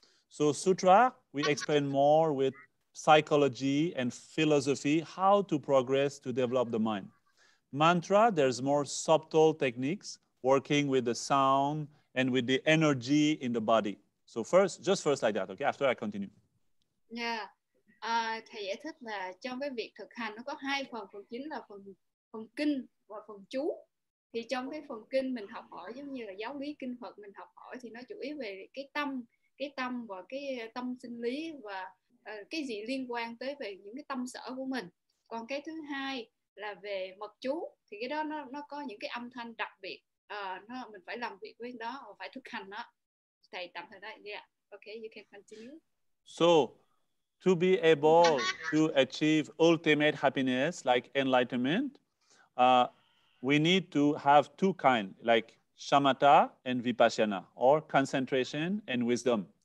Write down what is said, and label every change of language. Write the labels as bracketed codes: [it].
[en] So Sutra, we explain more with psychology and philosophy, how to progress to develop the mind. Mantra, there's more subtle techniques, working with the sound and with the energy in the body. So first like that, okay? After I continue. Yeah. [vi] Thầy giải thích là trong cái việc thực hành nó có hai phần chính là phần kinh và phần chú. Thì trong cái phần kinh mình học hỏi giống như là giáo lý kinh Phật mình học hỏi thì nó chủ yếu về cái tâm và cái tâm sinh lý và cái gì liên quan tới về những cái tâm sở của mình. Còn cái thứ hai là về mật chú, thì cái đó nó có những cái âm thanh đặc biệt, mình phải làm việc với nó và phải thực hành nó. Thầy tạm thời đây. [en] Yeah. Okay, you can continue. So to be able to achieve ultimate happiness like enlightenment, we need to have two kinds, like shamatha and vipassana, or concentration and wisdom.